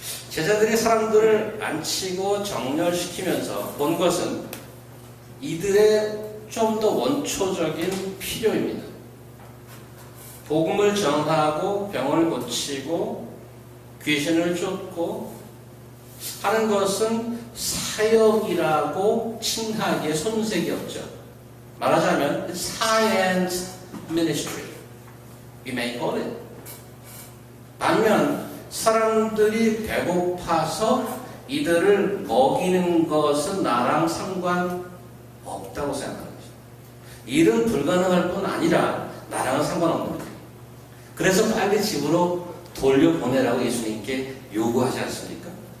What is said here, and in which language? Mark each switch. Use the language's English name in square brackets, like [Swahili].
[Korean] 제자들이 사람들을 앉히고 정렬시키면서 본 것은 이들의 좀 더 원초적인 필요입니다. 복음을 전하고 병을 고치고 귀신을 쫓고 하는 것은 사역이라고 칭하기에 손색이 없죠. 말하자면 [English] science ministry. We may call it. [Korean] 반면 사람들이 배고파서 이들을 먹이는 것은 나랑 상관없다고 생각하는 거죠. 일은 불가능할 뿐 아니라 나랑은 상관없는 거예요. 그래서 빨리 집으로 돌려보내라고 예수님께 요구하지 않습니까?